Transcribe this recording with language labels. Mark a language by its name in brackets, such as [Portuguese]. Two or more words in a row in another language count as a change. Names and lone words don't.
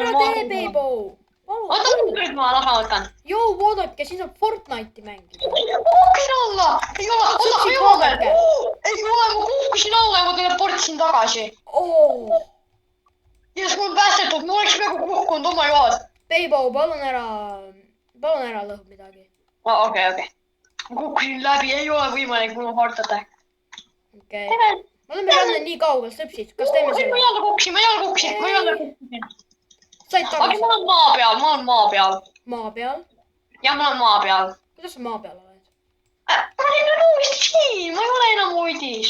[Estonian] ära tee, Beibo. Oota, nüüd ma raha võtan. Joo, vaadake, siin saab Fortnite'i mängida. Kukkusin alla. Ei ole, oota, ei ole veel. Ei ole, ma kukkusin alla ja ma teleportisin tagasi. Ja siis mul on päästetud, ma oleks peaaegu kukkunud, [English] oh my god. [Estonian] Beibo, palun ära lõhk midagi. Okei. Ma kukkusin läbi, ei ole võimalik, mul on [English] heart attack. [Estonian] Okei. Me oleme jälle nii kaugel, sõpsid, kas teeme selle? Ma jälle kukkusin. Said tagasi? Aga ma olen maa peal. Maa peal? Jah, ma olen maa peal. Kuidas sa maa peal oled? Ma olin nüüd uuesti siin, ma ei ole enam voidis.